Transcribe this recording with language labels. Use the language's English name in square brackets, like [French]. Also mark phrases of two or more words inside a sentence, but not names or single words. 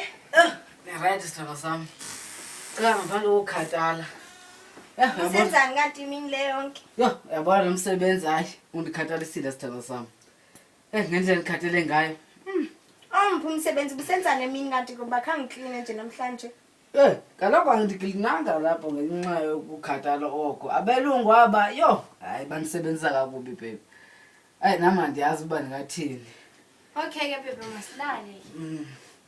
[Xhosa] Right sithando sami. Ngaphandle ukukhathala. Usenzani kanti imini le yonke? Yo, yabona lo msebenzi hayi undikhathalisile sithando sami. Ngendlela ngikhathele ngayo. Mpho umsebenzi busenzana emini kanti kuba khange clean nje namhlanje. Kaloku angidiklinanga lapho ngenxa yokukhathala oko. Abelungu aba yo, hayi banisebenzisa kakubi baby. Nami andiyazi uba ndingathini. Okay ke baby masilale.